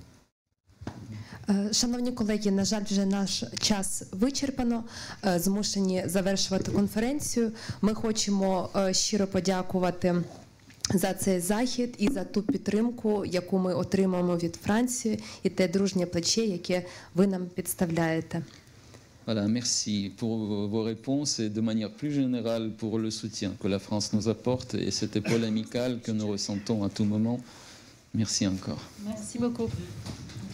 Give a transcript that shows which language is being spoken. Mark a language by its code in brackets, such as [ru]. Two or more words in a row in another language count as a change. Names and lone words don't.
[uk] Шановні колеги, на жаль, вже наш час вичерпано, змушені завершувати конференцію. Ми хочемо щиро подякувати за цей захід і за ту підтримку, яку ми отримаємо від Франції, і те дружнє плече, яке ви нам підставляєте. [fr] Voilà, merci pour vos réponses et de manière plus générale pour le soutien que la France nous apporte et cette épaule amicale que nous ressentons à tout moment. Merci encore. Merci beaucoup.